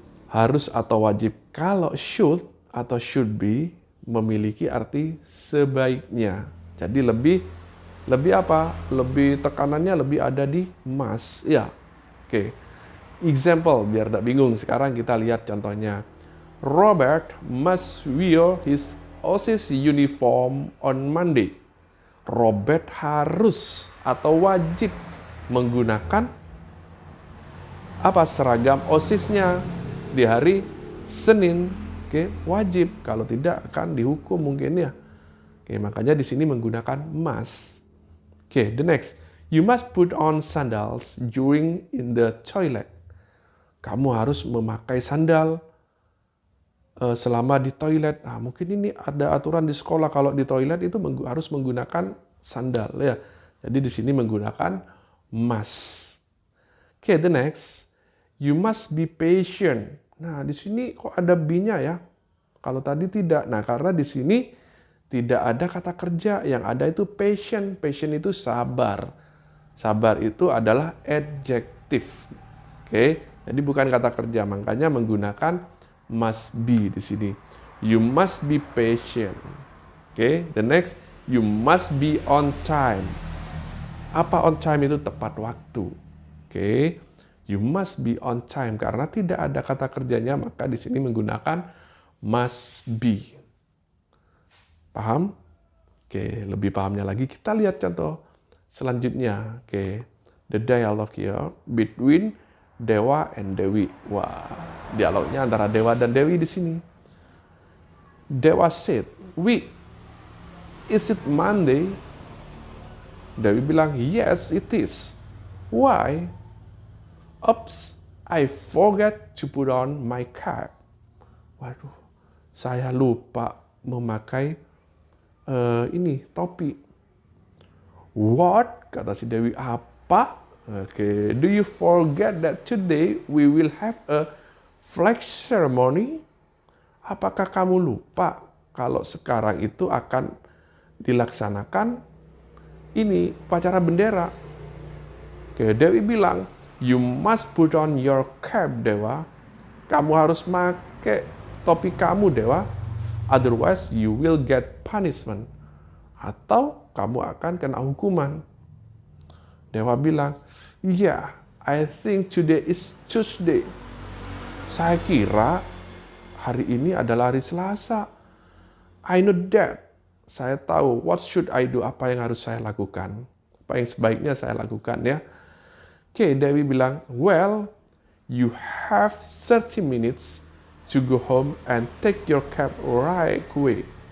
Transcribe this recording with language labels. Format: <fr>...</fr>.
<id>Harus atau wajib. Kalau should atau should be memiliki arti sebaiknya. Jadi lebih apa? Lebih tekanannya lebih ada di must. Ya. Oke. Example biar tidak bingung. Sekarang kita lihat contohnya.</id> <en>Robert must wear his OSIS uniform on Monday.</en> <id>Robert harus atau wajib menggunakan seragam OSIS-nya di hari Senin. Oke, wajib. Kalau tidak akan dihukum mungkin ya. Oke, makanya di sini menggunakan must. Oke,</id> <en>the next. You must put on sandals during in the toilet.</en> <id>Kamu harus memakai sandal selama di toilet. Nah, mungkin ini ada aturan di sekolah kalau di toilet itu harus menggunakan sandal ya. Jadi di sini menggunakan must. Oke,</id> <en>the next. You must be patient.</en> <id>Nah, di sini kok ada be-nya ya? Kalau tadi tidak. Nah, karena di sini tidak ada kata kerja, yang ada itu patient. Patient itu sabar. Sabar itu adalah adjective. Oke, jadi bukan kata kerja, makanya menggunakan must be di sini.</id> <en>You must be patient. Oke, the next, you must be on time.</en> <id>Apa on time itu? Tepat waktu. Oke,</id> <en>you must be on time</en> <id>karena tidak ada kata kerjanya, maka di sini menggunakan must be. Paham? Oke, lebih pahamnya lagi kita lihat contoh selanjutnya.</id> <en>Oke, the dialogue here between Dewa and Dewi.</en> <id>Wah, dialognya antara Dewa dan Dewi di sini. Dewa said,</id> <en>is it Monday?</en> <id>Dewi bilang,</id> <en>yes it is. Why? Oops, I forgot to put on my cap.</en> <id>Waduh, saya lupa memakai topi.</id> <en>What?</en> <id>Kata si Dewi, apa?</id> <en>Okay, do you forget that today we will have a flag ceremony?</en> <id>Apakah kamu lupa kalau sekarang itu akan dilaksanakan upacara bendera? Oke, Dewi bilang,</id> <en>you must put on your cap, Dewa.</en> <id>Kamu harus pakai topi kamu, Dewa.</id> <en>Otherwise you will get punishment.</en> <id>Atau kamu akan kena hukuman. Dewa bilang,</id> <en>yeah, I think today is Tuesday.</en> <id>Saya kira hari ini adalah hari Selasa.</id> <en>I know that.</en> <id>Saya tahu</id> <en>what should I do,</en> <id>apa yang harus saya lakukan. Apa yang sebaiknya saya lakukan ya. Oke, Dewi bilang,</id> <en>well, you have 30 minutes to go home and take your cab right away.</en>